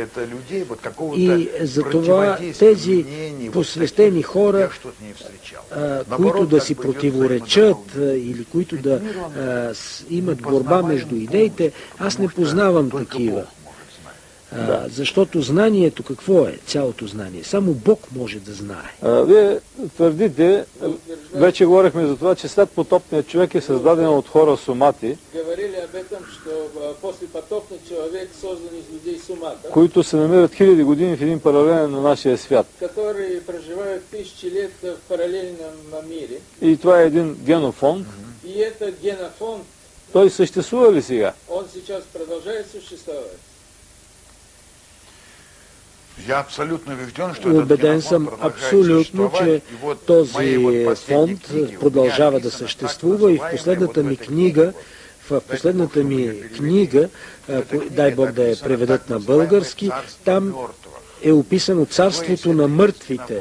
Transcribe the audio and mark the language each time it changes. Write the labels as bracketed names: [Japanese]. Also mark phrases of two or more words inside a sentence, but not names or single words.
[Bulgarian] И затова тези посветени хора, които да си противоречат или които да имат борба между идеите, аз не познавам такива. Защото знанието какво е? Цялото знание. Само Бог може да знае. Вие твърдите, вече говорихме за това, че след потопният човек е създаден от хора сомати. [Russian] Говорили об этом, что послепотопный человек создан из людей Сумата, [Bulgarian] които се намират хиляди години в един паралелен на нашия свят. [Russian] которые проживают тысячи лет в параллельном мире. [Bulgarian] И това е един генофонд. [Russian] И этот генофонд, [Bulgarian] Той съществува ли сега? [Russian] он сейчас продолжает существовать. Я абсолютно убежден, что [Bulgarian] Убеден съм абсолютно, че този фонд продължава да съществува и в последната ми книга, дай Бог да я преведат на български, там е описано царството на мъртвите.